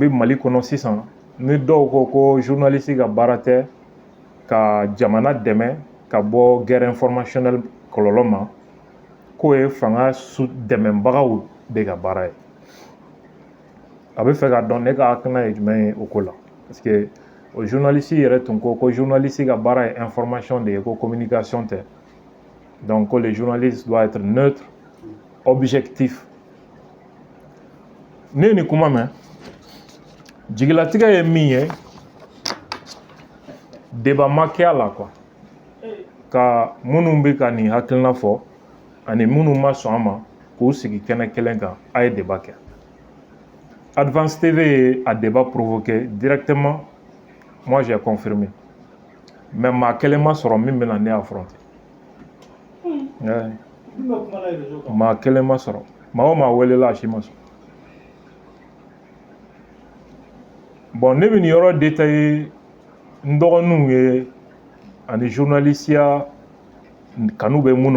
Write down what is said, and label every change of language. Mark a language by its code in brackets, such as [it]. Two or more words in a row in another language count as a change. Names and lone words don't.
[bm] bɛ Mali kɔnɔ sisan ni dɔw ko journaliste ka baara tɛ ka jamana dɛmɛ ka bɔ [fr] guerre informationnelle [bm] kɔlɔlɔ ma k'o ye fanga dɛmɛbagaw de ka baara ye a bɛ fɛ ka dɔn ne ka hakilina ye jumɛn ye o ko la parce que o journaliste yɛrɛ tun ko journaliste ka baara ye information de ye ko communication tɛ [fr] donc le journaliste doit être neutre objectif [bm] ne ye nin kuma mɛn jigilatigɛ ye min ye débat ma kɛ a la quoi ka minnu bɛ ka nin hakilina fɔ ani minnu ma sɔn a ma k'u sigi kɛnɛ kelen kan a ye débat kɛ Advance TV ye a [fr] débat provoqué directement moi j'ai confirmé mais [bm] maa kelen ma sɔrɔ min bɛna ne affronter maa kelen ma sɔrɔ maa o maa welela a si ma sɔn bon ne bɛ nin yɔrɔ détaillé n dɔgɔninw ye ani journalisiya kanu bɛ minnu